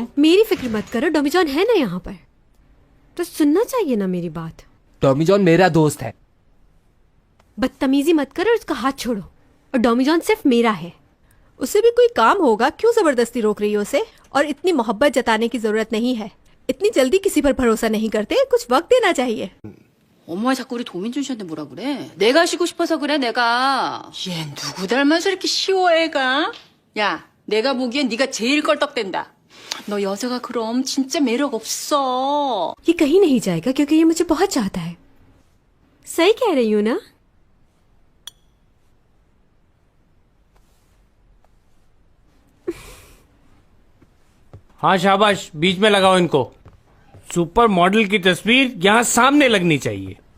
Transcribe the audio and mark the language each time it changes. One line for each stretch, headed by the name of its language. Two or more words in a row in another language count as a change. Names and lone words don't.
Hindi: मेरी फिक्र मत करो, डॉमीजॉन है ना यहाँ पर, तो सुनना चाहिए ना मेरी बात। टॉमीजॉन मेरा दोस्त है। बदतमीजी मत करो, उसका हाथ छोड़ो। और डॉमीजॉन सिर्फ मेरा है। उसे भी कोई काम होगा, क्यों जबरदस्ती रोक रही हो उसे? और इतनी मोहब्बत जताने की जरूरत नहीं है। इतनी जल्दी किसी पर भरोसा नहीं करते, कुछ वक्त देना चाहिए।
Korean: 엄마가 자꾸 우리 도민준 씨한테 뭐라 그래? 내가 쉬고 싶어서 그래, 내가. 얘 누구 닮아서 이렇게 쉬워, 애가? 야, 내가 보기엔 네가 제일 껄떡댄다. 너 여자가 그럼 진짜 매력 없어.
Hindi: ये कहीं नहीं जाएगा क्योंकि ये मुझे बहुत चाहता है। सही कह रही हूँ ना? हाँ शाबाश, बीच में लगाओ इनको।
English: super model
Hindi: की तस्वीर यहाँ सामने लगनी चाहिए।